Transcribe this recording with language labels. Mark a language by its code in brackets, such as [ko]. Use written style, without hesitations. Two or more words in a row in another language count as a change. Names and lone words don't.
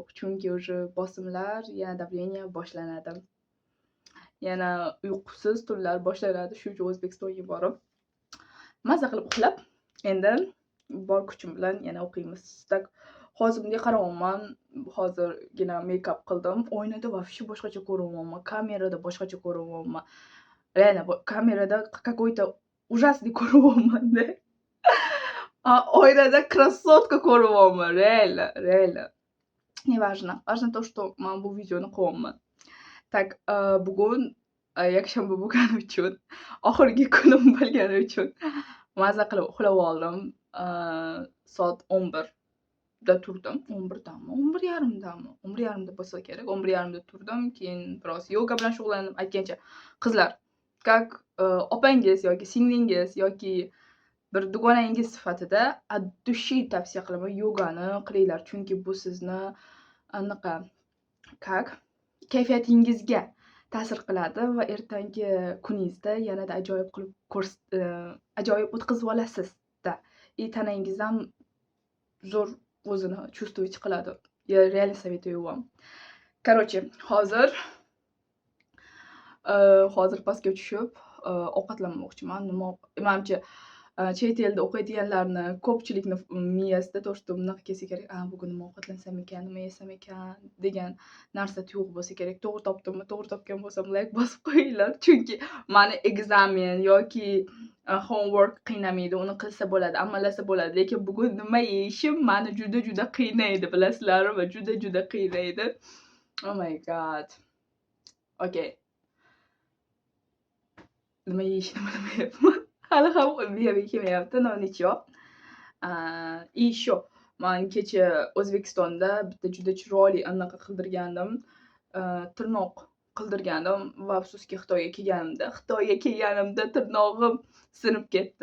[uz] Chunki уже bosimlar, yana давление boshlanadi. Yana uyqusiz tunlar boshlanadi. Shuning uchun O'zbekistonga borib, maza qilib uxlab, endi bor kuchim bilan yana o'qiymiz. Hozir bunga qarayapman. Hozirgina make-up qildim. Oynada вообще boshqacha ko'ryapman. Kamerada boshqacha ko'ryapman. Reально, kamerada [ru] какой-то ужасный [uz] ko'ryapman-da. Oynada красотка ko'ryapman. Reально. [ru] Не важно. Важно то, что [uz] men bu videoni qilyapman. Tak, bugun yakshanba bo'lgani uchun, oxirgi kunim bo'lgani uchun maza qilib uxlab oldim. Soat 11 da turdim. 11dami? 11:30dami? 11:30da bo'lsa kerak. 11:30da turdim. Keyin biroz yoga bilan shug'ullandim. Aytgancha, qizlar, как opangiz yoki singlingiz yoki bir dugonangiz sifatida [ru] от души [uz] tavsiya qilaman, yogani qilinglar. Chunki bu sizni anaqa как kayfiyatingizga ta'sir qiladi va ertangi kuningizda yanada ajoyib o'tkazib olasiz-da. Tanangiz ham zo'r o'zini чувствовать qiladi. [ru] Я реально советую вам. Короче, [uz] hozir pastga tushib ovqatlanmoqchiman. Menimcha chet elda o'qiyotganlarni ko'pchilikni miyasida [ru] то, что [uz] bunaqa kelsa kerak. Bugun nima ovqatlansam ekan, nima yesam ekan degan narsa tuyg'u bo'lsa kerak. To'g'ri topdimmi? To'g'ri topgan bo'lsam like bosib qo'yinglar. Chunki meni ekzamen yoki homework qiynamaydi. Uni qilsa bo'ladi, amallasa bo'ladi. Lekin bugun nima yeyishim meni juda qiynaydi, bilasizlarmi? Juda qiynaydi. [en] Oh my god. [uz] Okay. Nima yeyishni bilmayapman. Hali ham miyamga kelmayapti, no nicho. Shu, men kecha O'zbekistonda bitta juda chiroyli anaqa qildirgandim. Tirnoq qildirgandim va afsuski Xitoyga kelganimda tirnog'im sinib ketdi.